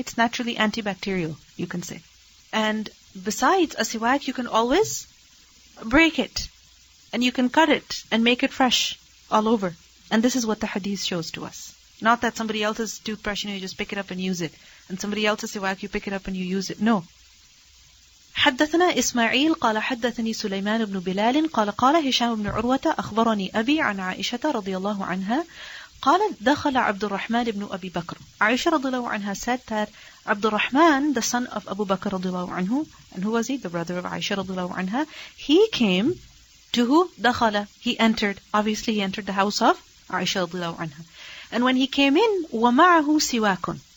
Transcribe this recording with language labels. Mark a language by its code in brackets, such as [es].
[en] It's naturally antibacterial, you can say. And besides, a siwak, you can always break it. And you can cut it and make it fresh all over. And this is what the hadith shows to us. Not that somebody else's toothbrush, you just pick it up and use it. And somebody else's siwak, you pick it up and you use it. No. [ar] حدثنا إسماعيل قال حدثني سليمان بن بلال قال قال هشام بن عروة أخبرني أبي عن عائشة رضي الله عنها قالت دخل عبد الرحمن بن أبي بكر. [en] Aisha [ar] رضي الله عنها [en] said that Abdul Rahman, the son of Abu Bakr [ar] رضي الله عنه, [en] and who was he? The brother of Aisha [ar] رضي الله عنها. [en] He came to who? دخل. He entered. Obviously he entered the house of Aisha [ar] رضي الله عنها. [en] And when he came in, [ar] وَمَعَهُ سِوَاكٌ.